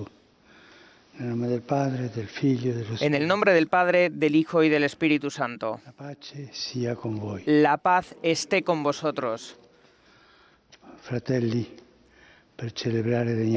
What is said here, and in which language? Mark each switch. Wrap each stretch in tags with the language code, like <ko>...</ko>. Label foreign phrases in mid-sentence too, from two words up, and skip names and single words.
<it>Nel nome del Padre, del Figlio e dello Spirito.</it> <es>En el nombre del Padre, del Hijo y del Espíritu Santo.</es> <it>La pace sia con voi.</it> <es>La paz esté con vosotros.</es> <it>Fratelli, per celebrare degnamente.</it>